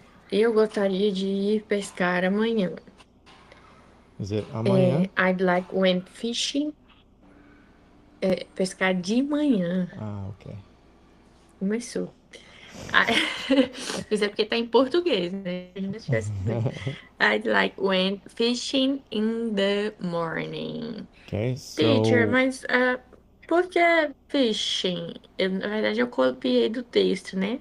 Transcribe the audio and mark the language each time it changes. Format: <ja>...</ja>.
<pt>Eu gostaria de ir pescar amanhã.</pt> <en>Is it amanhã? I'd like went fishing.</en> <pt>Pescar de manhã.</pt> <en>Ah, okay.</en> <pt>Começou. Ah, Isso é porque tá em português, né? Imagina se tivesse inglês.</pt> <en>I'd like went fishing in the morning. Okay, Teacher, so</en> <pt>mas por que fishing? Na verdade, eu copiei do texto, né?</pt>